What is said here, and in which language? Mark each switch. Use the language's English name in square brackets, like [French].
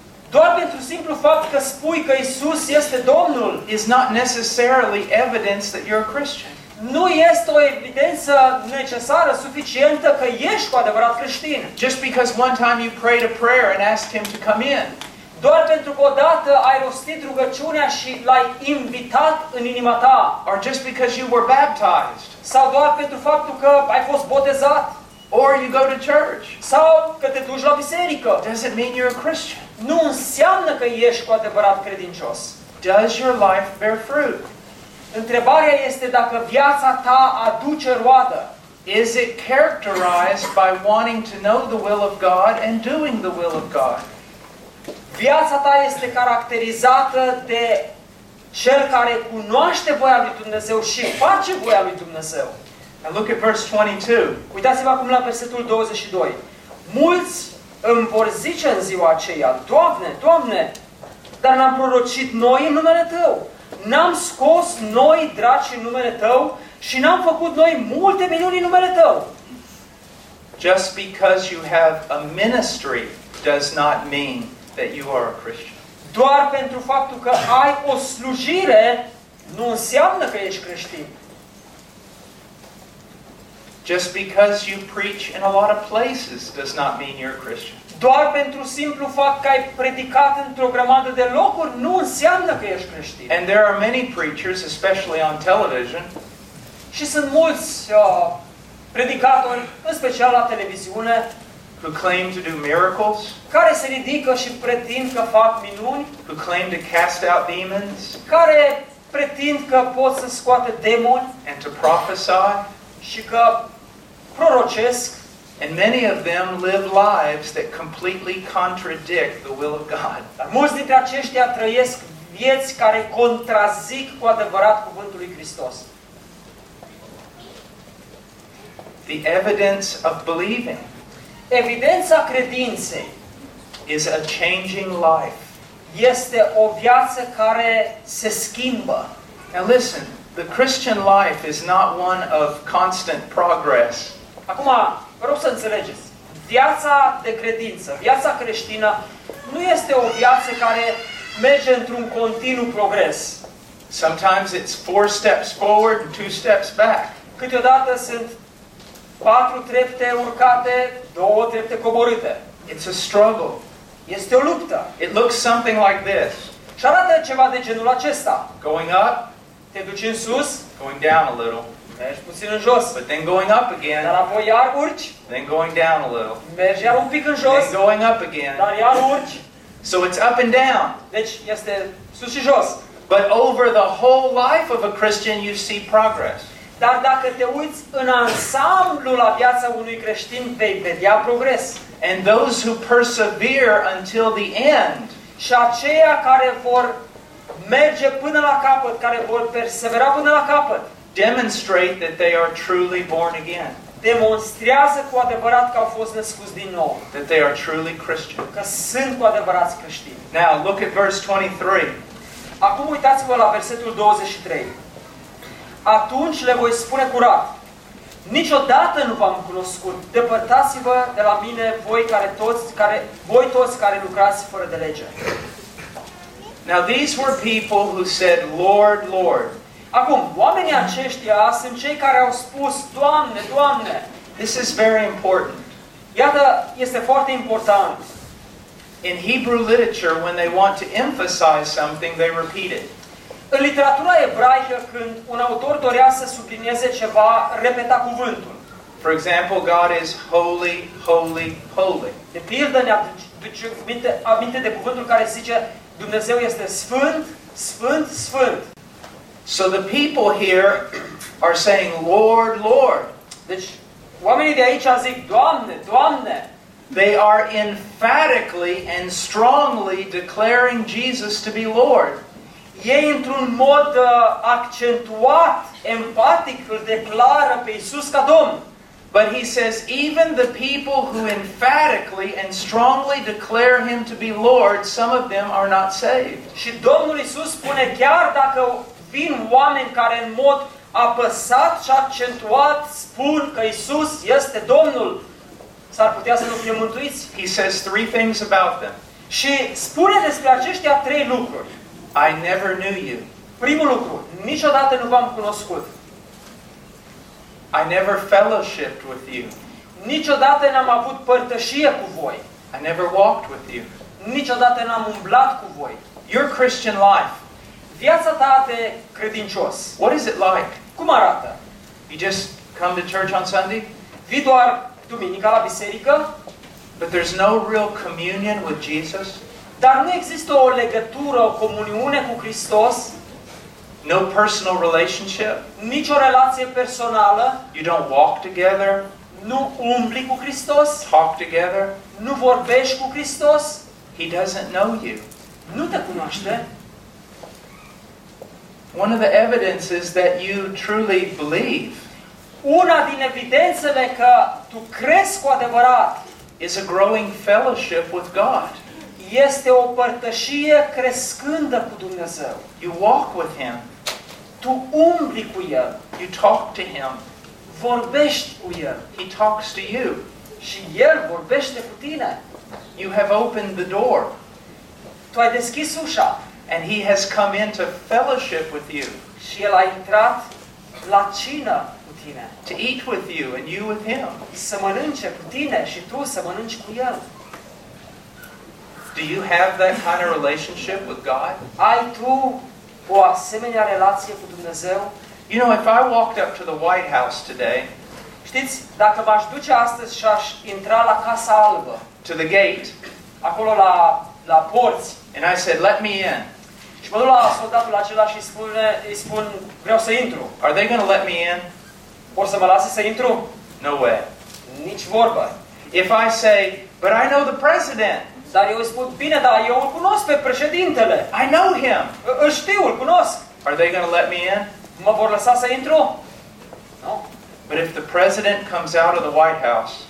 [Romanian] doar pentru simplu fapt că spui că Iisus este Domnul, [English] is not necessarily evidence that you're a Christian. [Romanian] Nu este o evidență necesară, suficientă, că ești cu adevărat creștin. [English] Just because one time you prayed a prayer and asked him to come in. [Romanian] Doar pentru că odată ai rostit rugăciunea și l-ai invitat în inima ta. [English] Or just because you were baptized. [Romanian] Sau doar pentru faptul că ai fost botezat. [English] Or you go to church. [Romanian] Sau că te duci la biserică. [English] Does it mean you're a Christian? [Romanian] Nu înseamnă că ești cu adevărat credincios. [English] Does your life bear fruit? [Romanian] Întrebarea este dacă viața ta aduce roadă. [English] Is it characterized by wanting to know the will of God and doing the will of God? [Romanian] Viața ta este caracterizată de cel care cunoaște voia lui Dumnezeu și face voia lui Dumnezeu. [English] And look at verse 22. [Romanian] Uitați-vă acum la versetul 22. Mulți îmi vor zice în ziua aceea, Doamne, Doamne, dar n-am prorocit noi în numele Tău. N-am scos noi draci în numele Tău și n-am făcut noi multe minuni în numele Tău. [English] Just because you have a ministry does not mean that you are a Christian. [Romanian] Doar pentru faptul că ai o slujire nu înseamnă că ești creștin. [English] Just because you preach in a lot of places does not mean you're a Christian. [Romanian] Doar pentru simplu fapt că ai predicat într-o grămadă de locuri nu înseamnă că ești creștin. [English] And there are many preachers, especially on television. [Romanian] Și sunt mulți predicatori, în special la televiziune, [English] who claim to do miracles, [Romanian] care se ridică și pretind că fac minuni, [English] who claim to cast out demons, [Romanian] care pretind că pot să scoată demoni, [English] and to prophesy, [Romanian] și că prorocesc, [English] and many of them live lives that completely contradict the will of God. [Romanian] Dar mulți dintre aceștia trăiesc vieți care contrazic cu adevărat cuvântul lui Hristos. [English] The evidence of believing, [Romanian] evidența credinței, [English] is a changing life. [Romanian] Este o viață care se schimbă. [English] Now listen, the Christian life is not one of constant progress. [Romanian] Acum, vă rog să înțelegeți. Viața de credință, viața creștină, nu este o viață care merge într-un continuu progres. [English] Sometimes it's 4 steps forward and 2 steps back. [Romanian] Câteodată sunt 4 trepte urcate, 2 trepte coborâte. [English] It's a struggle. [Romanian] Este o luptă. [English] It looks something like this. [Romanian] Și arată ceva de genul acesta. [English] Going up. [Romanian] Te duci în sus. [English] Going down a little. [Romanian] Mergi puțin în jos. [English] But then going up again. [Romanian] Dar apoi iar urci. [English] Then going down a little. [Romanian] Mergi iar un pic în jos. [English] Then going up again. [Romanian] Dar iar urci. [English] So it's up and down. [Romanian] Deci este sus și jos. [English] But over the whole life of a Christian you see progress. [Romanian] Dar dacă te uiți în ansamblu la viața unui creștin, vei vedea progres. [English] And those who persevere until the end, [Romanian] și aceia care vor merge până la capăt, care vor persevera până la capăt, [English] demonstrate that they are truly born again. [Romanian] Demonstrează cu adevărat că au fost născuți din nou. [English] That they are truly Christian. [Romanian] Că sunt cu adevărat creștini. [English] Now, look at verse 23. [Romanian] Acum uitați-vă la versetul 23. Atunci le voi spune curat, niciodată nu v-am cunoscut, depărtați-vă de la mine voi care toți care voi toți care lucrați fără de lege. [English] Now these were people who said Lord, Lord. [Romanian] Acum oamenii aceștia sunt cei care au spus Doamne, Doamne. [English] This is very important. [Romanian] Iată, este foarte important. [English] In Hebrew literature when they want to emphasize something they repeat it. [Romanian] În literatura ebraică, când un autor dorea să sublinieze ceva, repeta cuvântul. [English] For example, God is holy, holy, holy. [Romanian] De pildă ne aminte de cuvântul care zice Dumnezeu este sfânt, sfânt, sfânt. [English] So the people here are saying, Lord, Lord. [Romanian] Deci, oamenii de aici zic, Doamne, Doamne. [English] They are emphatically and strongly declaring Jesus to be Lord. [Romanian] Ei într-un mod accentuat, empatic, îl declară pe Iisus ca Domn. [English] But he says, even the people who emphatically and strongly declare him to be Lord, some of them are not saved. [Romanian] Și Domnul Iisus spune, chiar dacă vin oameni care în mod apăsat și accentuat spun că Iisus este Domnul, s-ar putea să nu fie mântuiți. [English] He says 3 things about them. [Romanian] Și spune despre aceștia 3 lucruri. [English] I never knew you. [Romanian] Primul lucru, niciodată nu v-am cunoscut. [English] I never fellowshipped with you. [Romanian] Niciodată n-am avut părtășie cu voi. [English] I never walked with you. [Romanian] Niciodată n-am umblat cu voi. [English] Your Christian life. [Romanian] Viața ta de credincios. [English] What is it like? [Romanian] Cum arată? [English] You just come to church on Sunday? [Romanian] Vii doar duminica la biserică? [English] But there's no real communion with Jesus. [Romanian] Dar nu există o legătură, o comuniune cu Hristos. [English] No personal relationship. [Romanian] Nici o relație personală. [English] You don't walk together. [Romanian] Nu umbli cu Hristos. [English] Talk together. [Romanian] Nu vorbești cu Hristos. [English] He doesn't know you. [Romanian] Nu te cunoaște. [English] One of the evidences that you truly believe. [Romanian] Una din evidențele că tu crezi cu adevărat. [English] Is a growing fellowship with God. [Romanian] Este o părtășie crescândă cu Dumnezeu. [English] You walk with Him. [Romanian] Tu umbli cu El. [English] You talk to Him. [Romanian] Vorbești cu El. [English] He talks to you. [Romanian] Și El vorbește cu tine. [English] You have opened the door. [Romanian] Tu ai deschis ușa. [English] And He has come into fellowship with you. [Romanian] Și El a intrat la cină cu tine. [English] To eat with you and you with Him. [Romanian] Să mănânce cu tine și tu să mănânci cu El. [English] Do you have that kind of relationship with God? [Romanian] Ai tu o asemenea relație cu Dumnezeu? [English] You know, if I walked up to the White House today, [Romanian] știți, dacă m-aș duce astăzi și aș intra la Casa Albă, [English] to the gate, [Romanian] acolo la porți, [English] and I said, let me in. [Romanian] Și mă duc la soldatul acela și îi spun, vreau să intru. [English] Are they going to let me in? [Romanian] O să mă lase să intru? [English] No way. [Romanian] Nici vorbă. [English] If I say, but I know the president. [Romanian] Dar eu îi spun, bine, dar eu îl cunosc pe președintele. [English] I know him. [Romanian] Îl știu, îl cunosc. [English] Are they going to let me in? [Romanian] Mă vor lăsa să intru? [English] No. But if the president comes out of the White House.